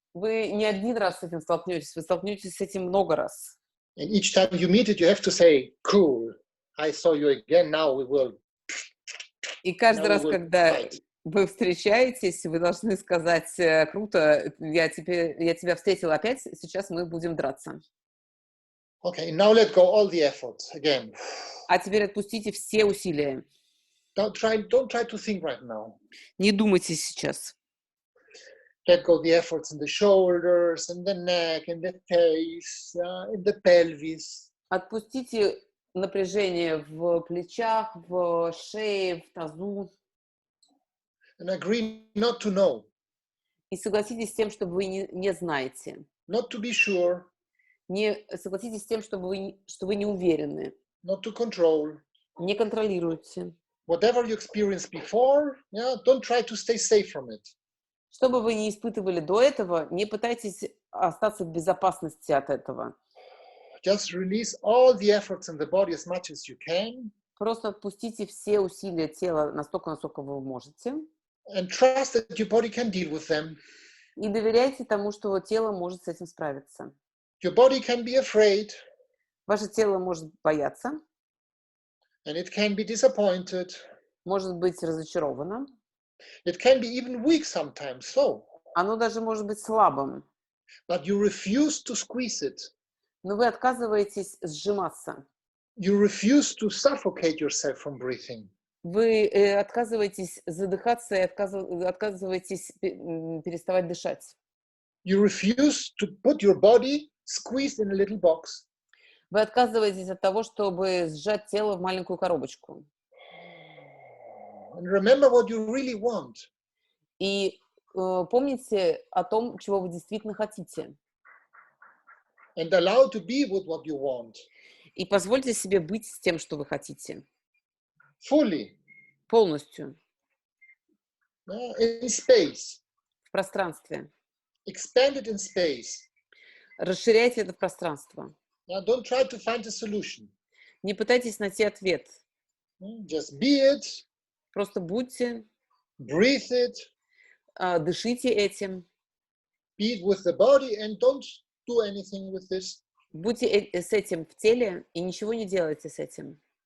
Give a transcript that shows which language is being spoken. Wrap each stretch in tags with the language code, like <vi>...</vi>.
<ru>Вы не один раз с этим столкнетесь, вы столкнетесь с этим много раз.</ru> <en>And each time you meet it, you have to say, cool, I saw you again, now we will.</en> <ru>И каждый раз, когда вы встречаетесь, вы должны сказать: круто, я тебя встретил опять, сейчас мы будем драться.</ru> <en>Okay, now let go all the efforts again.</en> <ru>А теперь отпустите все усилия.</ru> <en>Don't try to think right now.</en> <ru>Не думайте сейчас.</ru> <en>Let go the efforts in the shoulders, in the neck, in the face, in the pelvis.</en> <ru>Отпустите напряжение в плечах, в шее, в тазу.</ru> <en>And agree not to know.</en> <ru>И согласитесь с тем, что вы не знаете.</ru> <en>Not to be sure.</en> <ru>Не согласитесь с тем, что вы не уверены.</ru> <en>Not to control.</en> <ru>Не контролируйте.</ru> <en>Whatever you experienced before, yeah, don't try to stay safe from it.</en> <ru>Что бы вы ни испытывали до этого, не пытайтесь остаться в безопасности от этого.</ru> <en>Just release all the efforts in the body as much as you can.</en> <ru>Просто отпустите все усилия тела настолько, насколько вы можете.</ru> <en>And trust that your body can deal with them.</en> <ru>И доверяйте тому, что тело может с этим справиться.</ru> <en>Your body can be afraid.</en> <ru>Ваше тело может бояться.</ru> <en>And it can be disappointed.</en> <ru>Может быть разочаровано.</ru> <en>It can be even weak sometimes, so.</en> <ru>Оно даже может быть слабым.</ru> <en>But you refuse to squeeze it.</en> <ru>Но вы отказываетесь сжиматься.</ru> <en>You refuse to suffocate yourself from breathing.</en> <ru>Вы отказываетесь задыхаться и отказываетесь переставать дышать.</ru> <en>You refuse to put your body squeezed in a little box.</en> <ru>Вы отказываетесь от того, чтобы сжать тело в маленькую коробочку.</ru> <en>And remember what you really want.</en> <ru>И помните о том, чего вы действительно хотите.</ru> <en>And allow to be with what you want.</en> <ru>И позвольте себе быть с тем, что вы хотите.</ru> <en>Fully.</en> <ru>Полностью.</ru> <en>In space.</en> <ru>В пространстве.</ru> <en>Expand it in space.</en> <ru>Расширяйте это пространство.</ru> <en>Don't try to find a solution.</en> <ru>Не пытайтесь найти ответ.</ru> <en>Just be it.</en> <ru>Просто будьте.</ru> <en>Breathe it.</en> <ru>Дышите этим.</ru> <en>Be it with the body and don't do anything with this.</en> <ru>Будьте с этим в теле и ничего не делайте с этим.</ru>